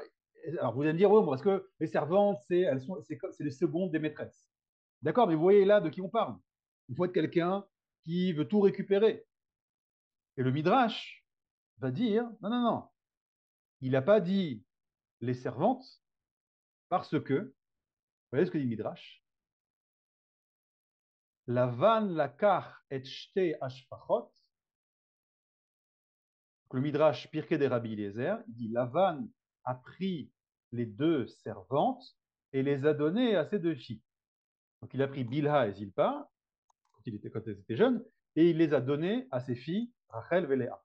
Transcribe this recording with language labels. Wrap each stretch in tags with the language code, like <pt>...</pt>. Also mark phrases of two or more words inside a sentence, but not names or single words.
<fr>Alors vous allez me dire, oh, parce que les servantes, c'est les secondes des maîtresses. D'accord, mais vous voyez là de qui on parle. Il faut être quelqu'un qui veut tout récupérer. Et le Midrash va dire, non, non, non, il n'a pas dit les servantes parce que, vous voyez ce que dit le Midrash?</fr> <he>לבן לקח את שתי שפחות.</he> <fr>Le Midrash Pirkei des Rabbi Eliezer, il dit Lavan a pris les deux servantes et les a données à ses deux filles. Donc il a pris Bilha et Zilpa quand elles étaient jeunes et il les a données à ses filles Rachel et Léa.</fr>